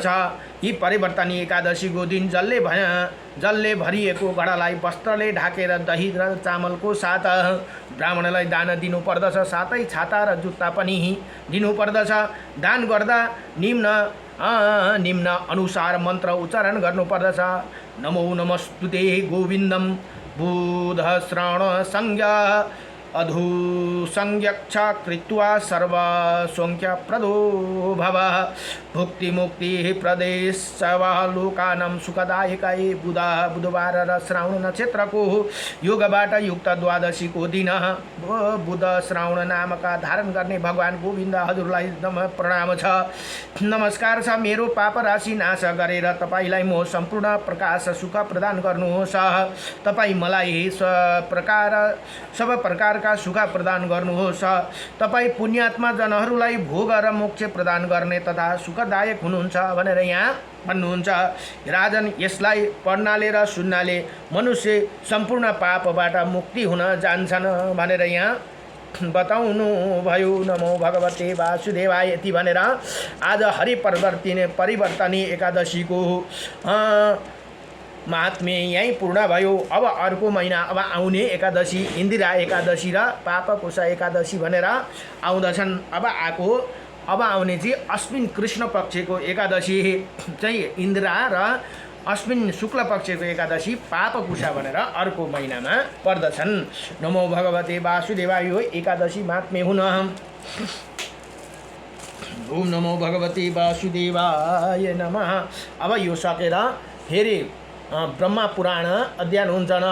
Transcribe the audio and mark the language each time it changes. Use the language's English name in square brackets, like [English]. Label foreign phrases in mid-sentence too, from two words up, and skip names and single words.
[Nepali] यी परिवर्तनी एकादशीको दिन जलले भरिएको घडालाई वस्त्रले ढाकेर दही र चामलको साथ ब्राह्मणलाई दान दिनुपर्दछ। साथै छाता र जुत्ता पनि दिनुपर्दछ। दान गर्दा निम्न अनुसार मन्त्र उच्चारण गर्नुपर्दछ। [Sanskrit] नमो नमस्तुते गोविन्दम बुध श्रवण संज्ञा अधुसंज्ञक्ष कृत्वा सर्वसौख्य प्रदो भव। भुक्ति मुक्ति प्रदेश लोकानां सुखदायकाय। [Nepali] बुधबार र श्रावण नक्षत्रको योगबाट युक्त द्वादशीको दिन बुध श्रावण नामक धारण गर्ने भगवान गोविन्द हजुरलाई प्रणाम छ, नमस्कार छ। मेरो पाप राशि नाश गरेर तपाईलाई म सम्पूर्ण प्रकाश सुख प्रदान गर्नुहोस्। तपाईँ मलाई सब प्रकारका सुख प्रदान गर्नुहोस्। तपाईँ पुण्यात्मा जनहरूलाई भोग र मोक्ष प्रदान गर्ने तथा सुखदायक हुनुहुन्छ भनेर यहाँ भन्नुहुन्छ। राजन, यसलाई पढ्नाले र सुन्नाले मनुष्य सम्पूर्ण पापबाट मुक्ति हुन जान्छन् भनेर यहाँ बताउनु भयो। [Sanskrit] नमो भगवते वासुदेवाय। [Nepali] यति भनेर आज हरिपरिवर्तनी एकादशीको महात्म्य यहीँ पूर्ण भयो। अब अर्को महिना अब आउने एकादशी इन्दिरा एकादशी र पापकोशा एकादशी भनेर आउँदछन्। अब आउने चाहिँ अश्विन कृष्ण पक्षको एकादशी चाहिँ इन्दिरा र अश्विन शुक्ल पक्षको एकादशी पापकुशा भनेर अर्को महिनामा पर्दछन्। [Sanskrit] नमो भगवते वासुदेवाय। [Nepali] यो एकादशी महात्म्य हुन। [Sanskrit] ओम नमो भगवते वासुदेवाय नमः। [Nepali] अब यो सकेर फेरि ब्रह्मा पुराण अध्ययन हुन्छन्।